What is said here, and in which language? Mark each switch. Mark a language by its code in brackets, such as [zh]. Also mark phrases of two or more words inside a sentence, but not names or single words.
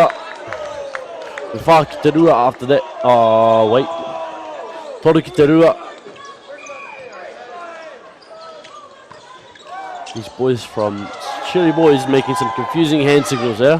[mi] We whā ki te rua [en] after that. Oh, wait. [mi] Toru ki te rua. [en] These boys from Chile Boys making some confusing hand signals there.